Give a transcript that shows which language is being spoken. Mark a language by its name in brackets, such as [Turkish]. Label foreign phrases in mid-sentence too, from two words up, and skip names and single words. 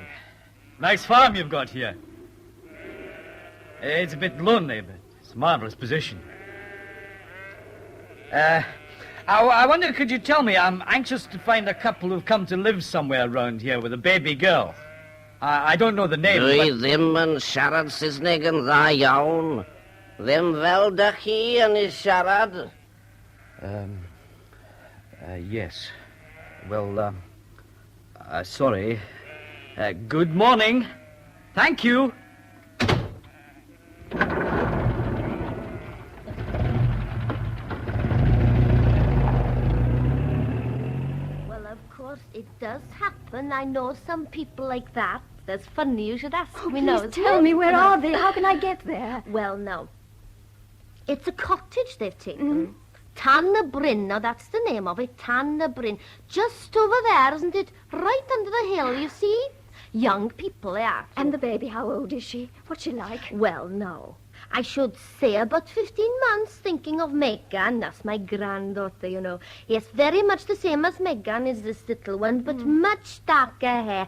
[English] Nice farm you've got here. It's a bit lonely, but it's a marvellous position. I wonder, could you tell me, I'm anxious to find a couple who've come to live somewhere around here with a baby girl. I don't know the name, [Welsh] Dwi ddim yn siarad Saesneg yn dda iawn. Ddim fel da chi yn ei siarad. [English] Yes. Well, sorry. Good morning. Thank you. Well, of course, it does happen. I know some people like that. That's funny you should ask me now. Please tell me, where are they? How can I get there? Well, now, it's a cottage they've taken. Tan y Bryn, now that's the name of it, Tan y Bryn. Just over there, isn't it? Right under the hill, you see? Young people, they are. And the baby, how old is she? What's she like? Well, no. I should say about 15 months, thinking of Megan. That's my granddaughter, you know. Yes, very much the same as Megan is this little one, but much darker hair.